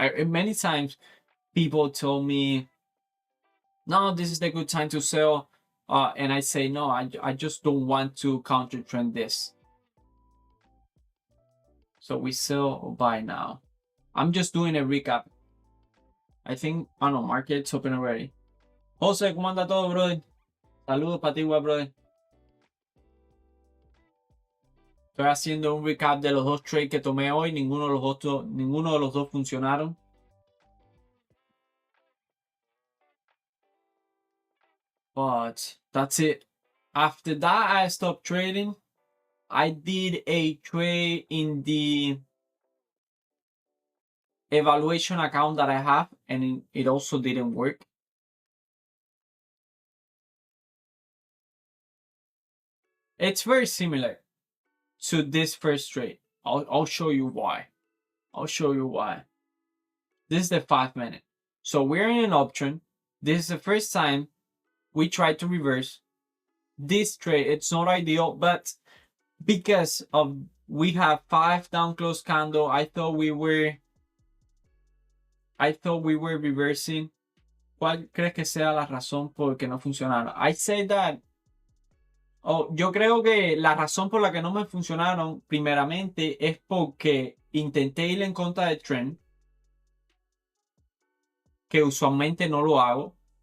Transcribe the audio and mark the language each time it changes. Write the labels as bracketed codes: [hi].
[en] Many times people told me, no, this is the good time to sell, and I say no, I just don't want to counter trend this. So we sell or buy now. I'm just doing a recap. I think, I don't know, market's open already. [es] Jose, ¿cómo anda todo, brother? Saludos para ti, brother. Estoy haciendo un recap de los 2 trades que tomé hoy. Ninguno de los dos funcionaron. [en] But that's it. After that, I stopped trading. I did a trade in the evaluation account that I have, and it also didn't work. It's very similar to this first trade. I'll show you why. This is the 5 minute. So we're in an option. This is the first time we tried to reverse this trade. It's not ideal, but because of we have 5 down close candle, I thought we were reversing. [es] ¿Cuál crees que sea la razón por que no funcionaron? [en] I say that. [es] Oh, yo creo que la razón por la que no me funcionaron, primeramente, es porque intenté ir en contra del trend, que usualmente no lo hago.